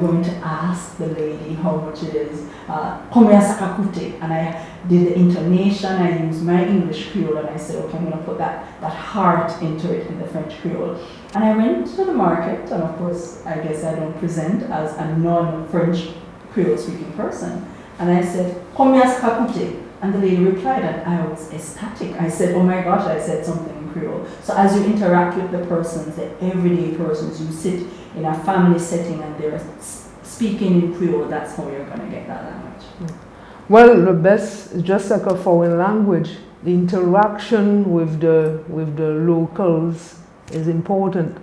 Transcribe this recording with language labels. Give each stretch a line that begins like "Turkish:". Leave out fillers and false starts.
English: I'm going to ask the lady how much it is,
French: combien ça va coûter?
English: And I did the intonation, I used my English Creole, and I said, okay, I'm going to put that heart into it in the French Creole. And I went to the market, and of course, I guess I don't present as a non-French Creole speaking person. And I said,
French: combien ça va coûter?
English: And the lady replied, and I was ecstatic. I said, oh my gosh, I said something in Creole. So as you interact with the persons, the everyday persons, you sit in a family setting and they're speaking in Creole, that's how you're going to get that language. Well, the best is just like a foreign language. The interaction with the locals is important.